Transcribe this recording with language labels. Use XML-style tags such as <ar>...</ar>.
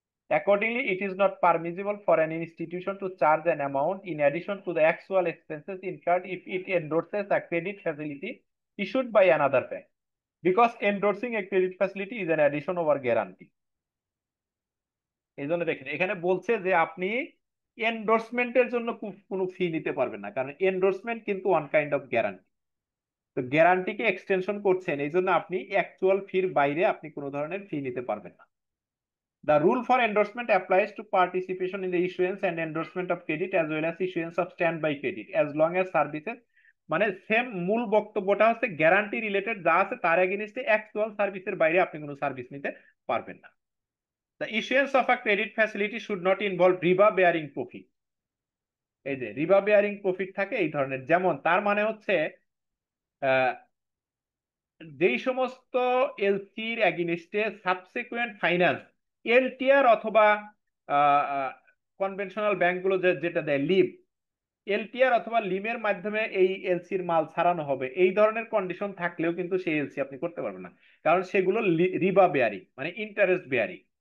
<en>Accordingly, it is not permissible for an institution to charge an amount in addition to the actual expenses incurred if it endorses a credit facility issued by another bank, because endorsing a credit facility is an addition over guarantee.</en> <bn>এই জন্য দেখেন এখানে বলছে যে আপনি এন্ডোর্সমেন্টের জন্য কোনো ফি নিতে পারবেন না, কারণ এন্ডোর্সমেন্ট কিন্তু ওয়ান কাইন্ড অফ গ্যারান্টি। তো গ্যারান্টিকে এক্সটেনশন করছেন, এই জন্য আপনি অ্যাকচুয়াল ফির বাইরে আপনি কোনো ধরনের ফি নিতে পারবেন না।</bn> <en>The rule for endorsement applies to participation in the issuance and endorsement of credit as well as issuance of standby credit as long as services,</en> <bn>মানে সেম মূল বক্তব্যটা হচ্ছে গ্যারান্টি রিলেটেড যা আছে তার এগেইনস্টে অ্যাকচুয়াল সার্ভিসের বাইরে আপনি কোনো সার্ভিস নিতে পারবেন না।</bn> <en>The issuance of a credit facility should not involve riba bearing profit।</en> <bn>এই যে রিবা বেয়ারিং প্রফিট থাকে এই ধরনের, যেমন তার মানে হচ্ছে আহ যেই সমস্ত এলসির এগেইনস্টে সাবসিকুয়েন্ট ফাইন্যান্স, এলটিআর অথবা কনভেনশনাল ব্যাংকগুলো যেটা দেয় লিভ, এলটিআর অথবা লিমের মাধ্যমে এই এলসির মাল ছাড়ানো হবে, এই ধরনের কন্ডিশন থাকলেও কিন্তু সেই এলসি আপনি করতে পারবেন না, কারণ সেগুলো রিবা বেয়ারিং মানে ইন্টারেস্ট বেয়ারিং।</bn>